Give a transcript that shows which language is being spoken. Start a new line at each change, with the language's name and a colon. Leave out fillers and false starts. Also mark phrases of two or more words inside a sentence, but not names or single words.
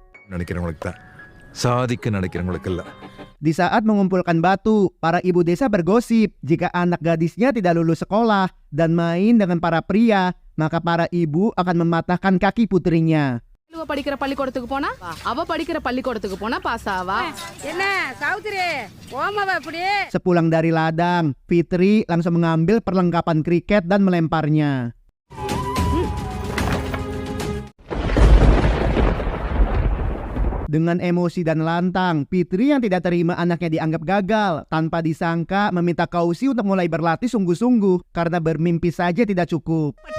Tamil: நினைக்கிறவங்களுக்கு தான் சாதிக்க நினைக்கிறவங்களுக்கு இல்ல.
Indonesian: Di saat mengumpulkan batu, para ibu desa bergosip jika anak gadisnya tidak lulus sekolah dan main dengan para pria, maka para ibu akan mematahkan kaki putrinya.
Tamil: படிக்கிற பள்ளிக்கூடத்துக்கு போனா அவ படிக்கிற பள்ளிக்கூடத்துக்கு போனா பாஸ் ஆவா. என்ன சாவுத்திரி ஓமாவா இப்படி?
Indonesian: Sepulang dari ladang, Fitri langsung mengambil perlengkapan kriket dan melemparnya. Dengan emosi dan lantang, Fitri yang tidak terima anaknya dianggap gagal tanpa disangka meminta Kausi untuk mulai berlatih sungguh-sungguh karena bermimpi saja tidak cukup.